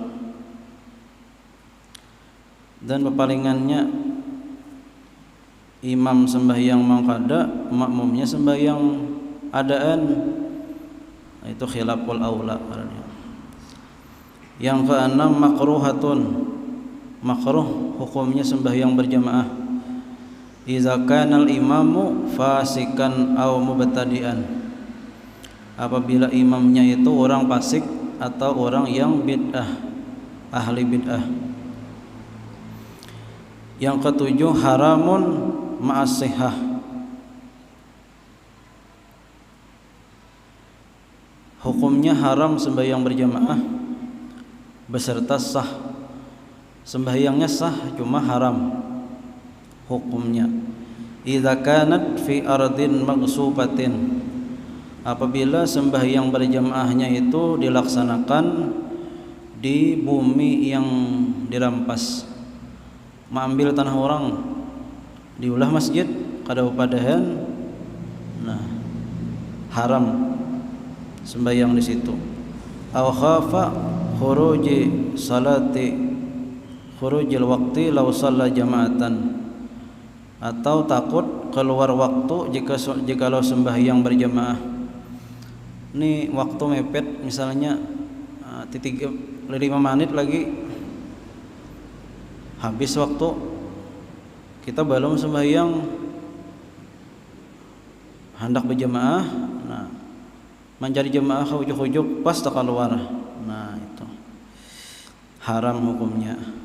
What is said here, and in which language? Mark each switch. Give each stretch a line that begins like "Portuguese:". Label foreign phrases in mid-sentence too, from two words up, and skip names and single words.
Indonesian: Dan pepalingannya imam sembahyang mengqada, makmumnya sembahyang adaan, itu
Arabic: خلاف الأولى.
Indonesian: Yang keenam makruhatun, makruh hukumnya sembahyang berjamaah.
Arabic: إذا كان الإمام فاسقا أو مبتدعا,
Indonesian: apabila imamnya itu orang fasik atau orang yang bid'ah, ahli bid'ah. Yang ketujuh
Arabic: حرام مع الصحة,
Indonesian: hukumnya haram sembahyang berjamaah beserta sah. Sembahyangnya sah cuma haram hukumnya.
Arabic: إذا كانت في أرض مغصوبة,
Indonesian: apabila sembahyang berjamaahnya itu dilaksanakan di bumi yang dirampas. Mengambil tanah orang diulah masjid kada upadahan, nah haram sembahyang di situ.
Arabic: أو خاف خروج الصلاة خروج الوقت لو صلى جماعة,
Indonesian: atau takut keluar waktu jikalau sembahyang berjamaah. Ini waktu mepet, misalnya 5 menit lagi habis waktu, kita belum sembahyang hendak berjamaah, nah mencari jamaah ke ujuk-ujuk pas tak keluar, nah itu haram hukumnya.